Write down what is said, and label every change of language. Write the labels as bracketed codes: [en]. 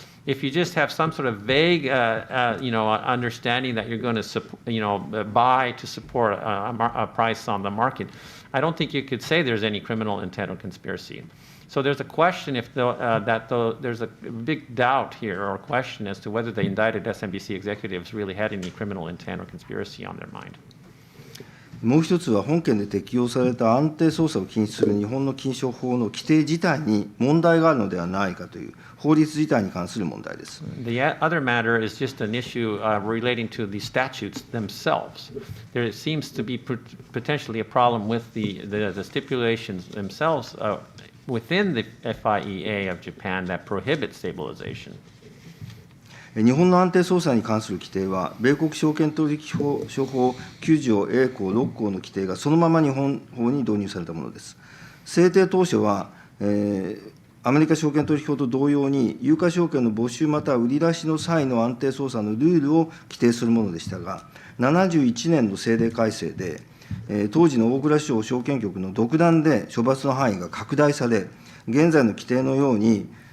[en] If you just have some sort of vague understanding that you're going to buy to support a price on the market, I don't think you could say there's any criminal intent or conspiracy. So there's a question there's a big doubt here or question as to whether the indicted Smbc executives really had any criminal intent or conspiracy on their mind. [ja] もう一つは、本件で適用された安定操作を禁止する日本の金商法の規定自体に問題があるのではないかという法律自体に関する問題です。 [en] The other matter is just an issue relating to the statutes themselves. There seems to be potentially a problem with the stipulations themselves within the FIEA of Japan that prohibit stabilization. [ja] 日本の安定操作に関する規定は、米国証券取引法商法9条 A 項6項の規定がそのまま日本法に導入されたものです。制定当初は、アメリカ証券取引法と同様に、有価証券の募集または売り出しの際の安定操作のルールを規定するものでしたが、71年の制定改正で、当時の大蔵省証券局の独断で処罰の範囲が拡大され、現在の規定のように、